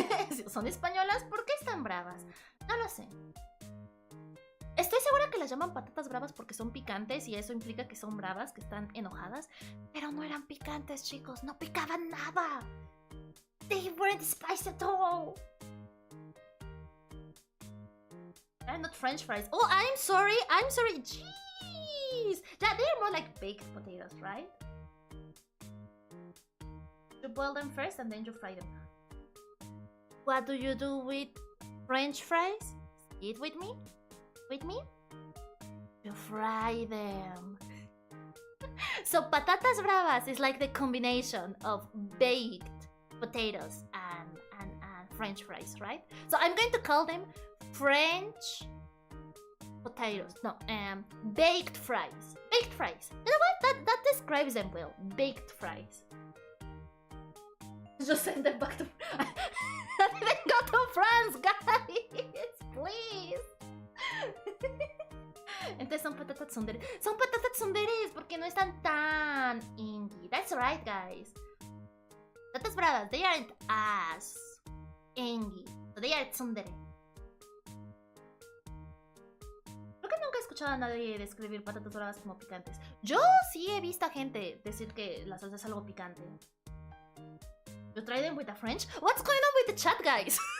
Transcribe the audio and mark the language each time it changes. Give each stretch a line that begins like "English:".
Spanish: Si son españolas, ¿por qué están bravas? No lo sé. Estoy segura que las llaman patatas bravas porque son picantes y eso implica que son bravas, que están enojadas, pero no eran picantes, chicos, no picaban nada.
English: They weren't spicy at all. They're not French fries. Oh, I'm sorry. Jeez. Yeah, they're more like baked potatoes, right? You boil them first and then you fry them. What do you do with French fries? Eat with me? With me? You fry them. So patatas bravas is like the combination of baked potatoes and French fries, right? So I'm going to call them French potatoes. No, baked fries. Baked fries. You know what? That describes them well. Baked fries. Just send them back to... I didn't go to France, guys! Please!
Spanish: Entonces son patatas tsundere. Son patatas tsunderes porque no están tan ingy.
English: That's right, guys. Patatas bravas, they aren't as engy. So they are tsundere.
Spanish: Creo que nunca he escuchado a nadie describir patatas bravas como picantes. Yo sí he visto a gente decir que la salsa es algo picante.
English: You try them with a French? What's going on with the chat, guys?